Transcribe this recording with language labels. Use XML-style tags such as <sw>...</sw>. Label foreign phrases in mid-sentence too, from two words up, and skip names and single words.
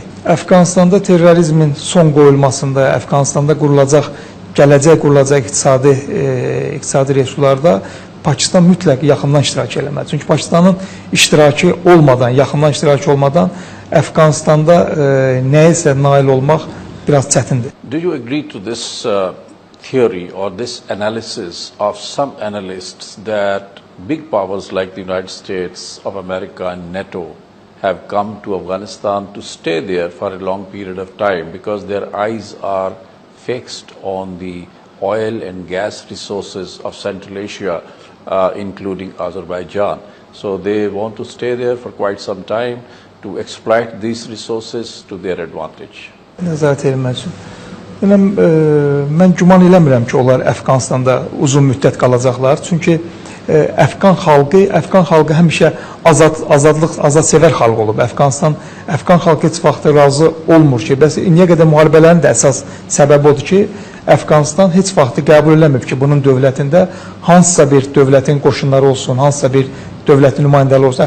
<az>Əfqanistanda terrorizmin son qoyulmasında, Əfqanistanda gələcək qurulacaq iqtisadi resurslarda Pakistan mütləq yaxından iştirak eləməlidir. Çünki Pakistanın iştirakı olmadan, yaxından iştirakı olmadan Əfqanistanda nəyəsə nail olmaq biraz çətindir.</az> <en>Do you agree to this theory or this analysis of some analysts that big powers like the United States of America and NATO have come to Afghanistan to stay there for a long period of time because their eyes are fixed on the oil and gas resources of Central Asia, including Azerbaijan. So they want to stay there for quite some time to exploit these resources to their advantage.</en> <az>Nəzarət edilmək üçün. Mən güman eləmirəm ki, onlar Əfqanistanda uzun müddət qalacaqlar. Çünki Əfqan xalqı həmişə azadsevər xalq olub. Əfqan xalqı heç vaxt razı olmur ki, bəs indiyə qədər müharibələrin də əsas səbəbi odur ki, Əfqanistan heç vaxt qəbul eləməyib ki, bunun dövlətində hansısa bir dövlətin qoşunları olsun, hansısa bir dövlətin nümayəndələri olsun.</az>